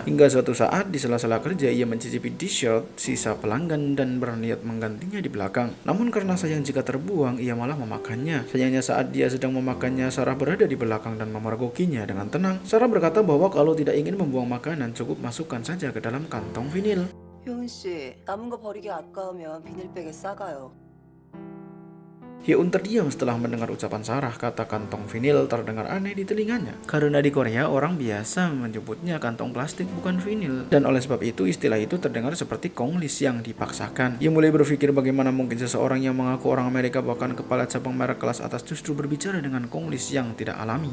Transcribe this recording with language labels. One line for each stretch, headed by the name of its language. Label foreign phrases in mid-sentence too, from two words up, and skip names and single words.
Indonesian: Hingga suatu saat di sela-sela kerja ia mencicipi t-shirt sisa pelanggan dan berniat menggantinya di belakang. Namun karena sayang jika terbuang, ia malah memakannya. Sayangnya saat dia sedang memakannya, Sarah berada di belakang dan memergokinya dengan tenang. Sarah berkata bahwa kalau tidak ingin membuang makanan, cukup masukkan saja ke dalam kantong vinil.
Korean: 효은 씨, 남은 거 버리기 아까우면 비닐백에 싸가요.
Indonesian: Hye-un terdiam setelah mendengar ucapan Sarah. Kata kantong vinil terdengar aneh di telinganya, karena di Korea orang biasa menyebutnya kantong plastik bukan vinil, dan oleh sebab itu istilah itu terdengar seperti konglis yang dipaksakan. Ia mulai berpikir bagaimana mungkin seseorang yang mengaku orang Amerika bahkan kepala cabang merek kelas atas justru berbicara dengan konglis yang tidak alami.